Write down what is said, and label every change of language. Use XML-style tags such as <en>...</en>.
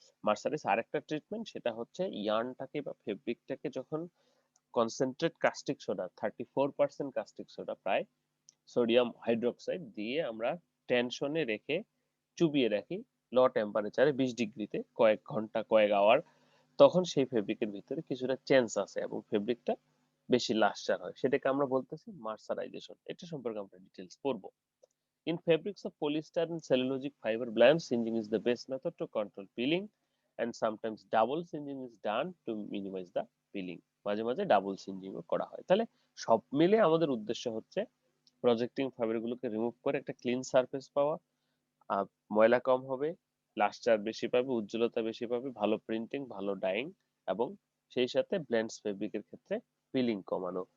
<bn>Mercerise আরেকটা treatment, সেটা হচ্ছে ইয়ার্নটাকে বা ফেব্রিকটাকে যখন concentrate caustic soda, 34% caustic soda প্রায়, সোডিয়াম হাইড্রোক্সাইড দিয়ে আমরা টেনশনে রেখে চুবিয়ে রাখি লো টেম্পারেচারে 20 ডিগ্রিতে কয়েক ঘন্টা, কয়েক আওয়ার, তখন সেই ফেব্রিকের ভিতরে কিছুটা চেঞ্জ আসে এবং ফেব্রিকটা বেশি লাস্টার হয়, সেটাকে আমরা বলতেছি মার্সারাইজেশন। এটা সম্পর্কে আমরা ডিটেলস পড়বো।</bn> <en>In fabrics of polyester and cellulosic fiber blends, singeing is the best method to control peeling, and sometimes double singeing is done to minimize the peeling.</en> <bn>মাঝে মাঝে ডাবল সিনজিং করা হয়। তাহলে সব মিলে আমাদের উদ্দেশ্য হচ্ছে প্রজেক্টিং ফাইবার গুলোকে রিমুভ করে একটা ক্লিন সারফেস পাওয়া, আহ, ময়লা কম হবে, লাস্টার বেশি পাবে, উজ্জ্বলতা বেশি পাবে, ভালো প্রিন্টিং, ভালো ডাইং, এবং সেই সাথে ব্লেন্ডস ফেব্রিকের ক্ষেত্রে পিলিং কমানো।</bn>